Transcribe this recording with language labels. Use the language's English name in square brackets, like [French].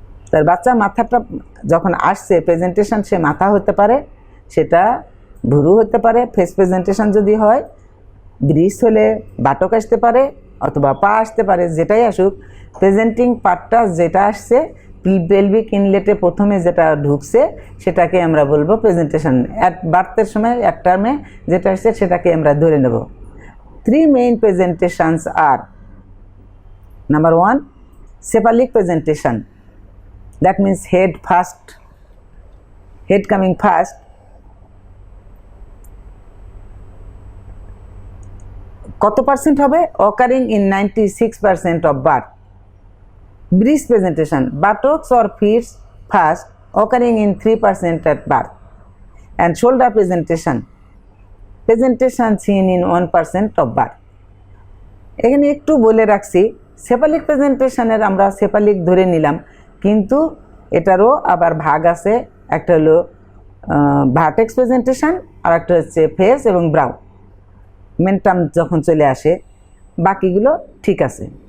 [Bangla] তার বাচ্চার মাথাটা যখন আসছে, প্রেজেন্টেশন সে মাথা হতে পারে, সেটা ভুরু হতে পারে, ফেস প্রেজেন্টেশন যদি হয়, ব্রিজ হলে বাটক আসতে পারে অথবা পা আসতে পারে, যেটাই আসুক, প্রেজেন্টিং পার্টটা যেটা আসছে পেলভিক ইনলেটে প্রথমে যেটা ঢুকছে সেটাকে আমরা বলবো প্রেজেন্টেশন। অ্যাট বার্থের সময় এক টার্মে যেটা আসছে সেটাকে আমরা ধরে নেব। [English] 3 main presentations আর, number 1 cephalic presentation, that means head coming first. [Bangla] কত পার্সেন্ট হবে? [English] occurring in 96% of birth. Breast presentation, buttocks or feet first, occurring in 3% at birth. And shoulder presentation seen in 1% of birth. [Bangla] এখানে একটু বলে রাখছি, cephalic প্রেজেন্টেশনের আমরা cephalic ধরে নিলাম, কিন্তু এটারও আবার ভাগ আছে। একটা হলো ভার্টেক্স প্রেজেন্টেশন, আর একটা হচ্ছে ফেস এবং ব্রাউ। মেন্টাম যখন চলে আসে বাকিগুলো ঠিক আছে।